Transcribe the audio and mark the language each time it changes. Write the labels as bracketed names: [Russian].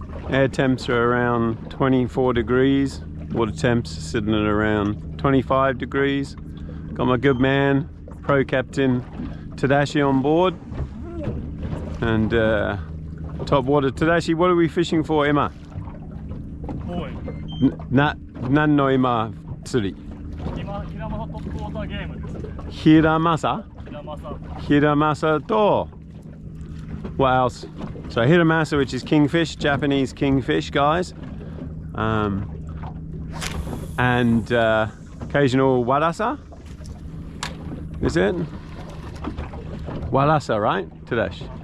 [English] Air temps are around 24 degrees. Water temps are sitting at around 25 degrees. Got my good man, pro captain Tadashi on board. And top water. Tadashi, what are we fishing for, Emma? Boy. [Japanese] 何の今釣り？今、ヒラマサトップウォーターゲームですね。ヒラマサ？ヒラマサと [English] what else? So hiramasa, which is kingfish, Japanese kingfish, guys. And occasional warasa. Is it? Warasa, right? Tadesh.